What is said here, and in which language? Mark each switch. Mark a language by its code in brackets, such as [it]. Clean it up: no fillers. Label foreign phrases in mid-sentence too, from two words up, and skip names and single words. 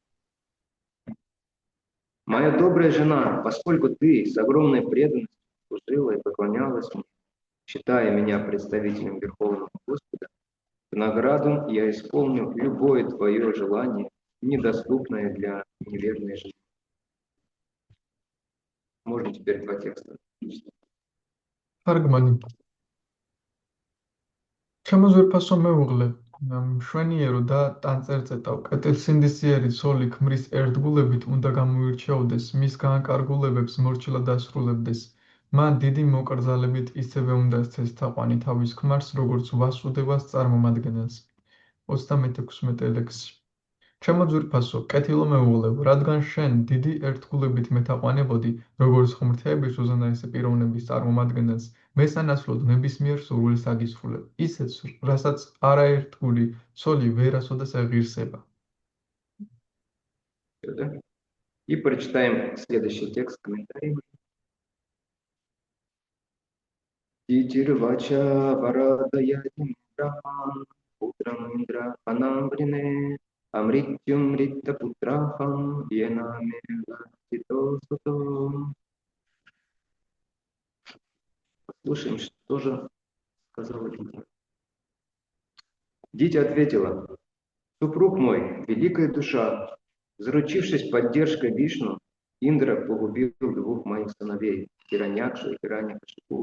[ru] Моя добрая жена, поскольку ты с огромной преданностью служила и поклонялась мне, считая меня представителем Верховного Господа, в награду я исполню любое твое желание, недоступное для неверной жизни. Можно теперь 2 текста. [ka] თარგმანი. შემოძვირფასო მეუღლე, მშვენიერო და ტანწერწეტავ, კეთილსინდისიერი ცოლი ქმრის ერთგულებით უნდა გამოირჩეოდეს, მის გაანკარგულებებს მორჩილად ასრულებდეს. მან დიდი მოკრძალებით ისევე უნდა სცეს თაყვანი თავის ქმარს, როგორც ვასუდევას წარმომადგენელს. 36 ლექსი. შემოძვირფასო, კეთილო მეუღლე, რადგან შენ დიდი ერთგულებით მეთაყვანებოდი, როგორც ღმრთების უზენაესი პიროვნების წარმომადგენელს, მესანაცვლოდ ნებისმიერ სურვილს აგისრულებ, ისეც, რასაც არაერთგული ცოლი ვერასოდეს აღირსება. [ru] И прочитаем следующий текст комментарий. [sa] दितिरुवाच वरद यदि मे ब्रह्मन् पुत्रम् इन्द्रहणं वृणे अमृत्युं मृतपुत्राहं येन मे घातितौ सुतौ. [ru] Послушаем, что же сказала Дитя. Дитя ответила: супруг мой, великая душа, заручившись поддержкой Вишну, Индра погубил 2 моих сыновей, Хираньякшу и Хираньякашипу.